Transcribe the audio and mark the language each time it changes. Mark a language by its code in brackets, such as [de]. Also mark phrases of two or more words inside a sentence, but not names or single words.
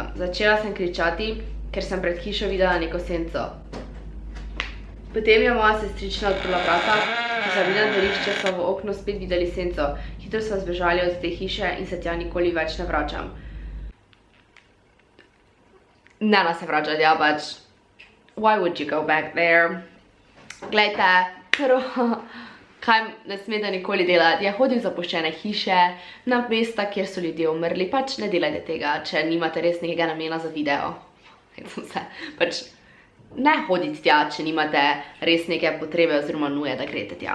[sl] Začela sem kričati, ker sem pred hišo videla neko senco. Potem je moja sestrična odprla vrata, ko sva bili na dvorišče, sva v oknu spet videli senco. Hitro sva zbežali od te hiše in se tja nikoli več ne vračam. Ne se vračati, ja, pač. [en] Why would you go back there? [sl] Glejte, prvo, kaj ne smete nikoli delati, je hoditi v zapuščene hiše, na mesta, kjer so ljudje umrli, pač ne delajte tega, če nimate res nekega namena za video. Pač ne hoditi tja, če nimate res neke potrebe oziroma nuje, da greste tja.